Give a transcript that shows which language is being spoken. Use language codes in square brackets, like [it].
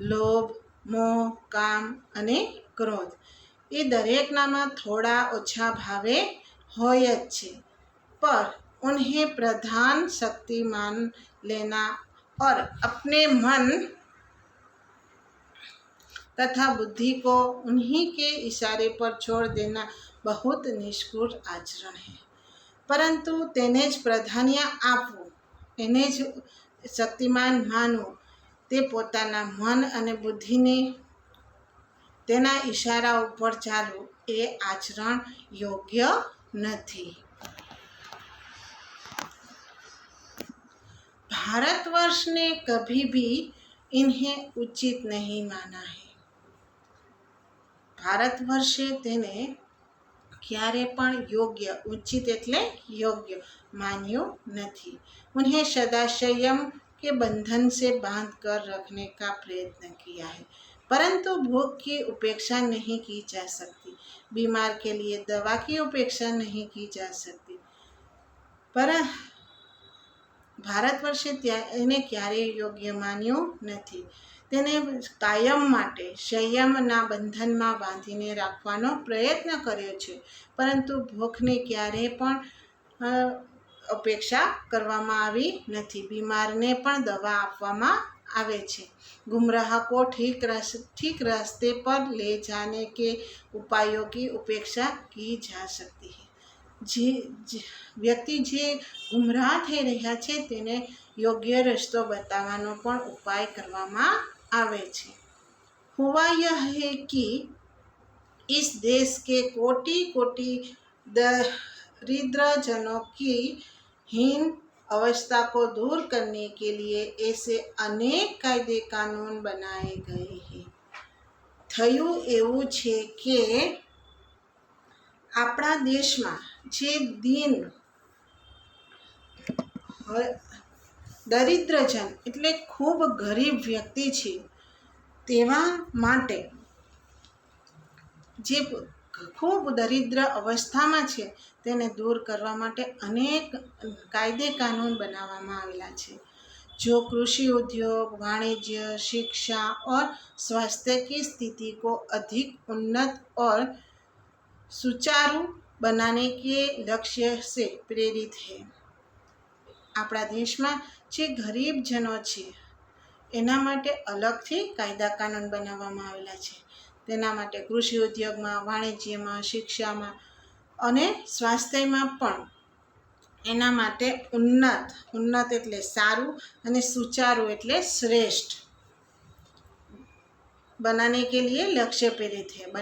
[gu] लोभ मोह काम अने क्रोध ये दरेकनामां थोड़ा ओछा भावे होय ज छे, [hi] पर उन्हें प्रधान शक्ति मान लेना और अपने मन तथा बुद्धि को उन्हीं के इशारे पर छोड़ देना बहुत निष्ठुर आचरण है। [gu] પરંતુ તેને જ પ્રાધાન્ય આપવું, એને જ શક્તિમાન માનવું, તે પોતાના મન અને બુદ્ધિને તેના ઈશારા ઉપર ચાલવું એ આચરણ યોગ્ય નથી। [hi] भारतवर्ष ने कभी भी इन्हें उचित नहीं माना है। [gu] ભારતવર્ષે તેને ક્યારે પણ યોગ્ય, ઉચિત એટલે યોગ્ય मान्यो नहीं। [hi] उन्हें सदा संयम के बंधन से बांध कर रखने का प्रयत्न किया है, परंतु भूख की उपेक्षा नहीं की जा सकती, बीमार के लिए दवा की उपेक्षा नहीं की जा सकती। [gu] पर ભારતવર્ષે એને ક્યારેય યોગ્ય માન્યું નથી। તેને કાયમ માટે સંયમના બંધનમાં બાંધીને રાખવાનો પ્રયત્ન કર્યો છે, પરંતુ ભૂખને ક્યારેય પણ અપેક્ષા કરવામાં આવી નથી। બીમારને પણ દવા આપવામાં આવે છે। [hi] गुमराह को ठीक रास्ते पर ले जाने के उपायों की उपेक्षा की जा सकती है। [gu] વ્યક્તિ જે ગુમરાહ થઈ રહ્યા છે તેને યોગ્ય રસ્તો બતાવવાનો પણ ઉપાય કરવામાં આવે છે। [hi] हुआ यह है कि इस देश के कोटि कोटि दरिद्रजनों की हीन अवस्था को दूर करने के लिए ऐसे अनेक कायदे कानून बनाए गए हैं। [gu] થયું એવું છે કે આપણા દેશમાં જે દીન દરિદ્રજન એટલે ખૂબ ગરીબ વ્યક્તિ છે તેવા માટે, જે ખૂબ દરિદ્ર અવસ્થામાં છે તેને દૂર કરવા માટે અનેક કાયદે કાનૂન બનાવવામાં આવેલા છે। [hi] जो कृषि उद्योग, वाणिज्य, शिक्षा और स्वास्थ्य की स्थिति को अधिक उन्नत और सुचारू बनाने के लक्ष्य से प्रेरित है। [gu] આપણા દેશમાં જે ગરીબ જનો છે એના માટે અલગથી કાયદા કાનૂન બનાવવામાં આવેલા છે। તેના માટે કૃષિ ઉદ્યોગમાં, વાણિજ્યમાં, શિક્ષામાં અને સ્વાસ્થ્યમાં પણ એના માટે ઉન્નત એટલે સારું અને સુચારું એટલે શ્રેષ્ઠ [hi] बनाने के लिए लक्ष्य प्रेरित है।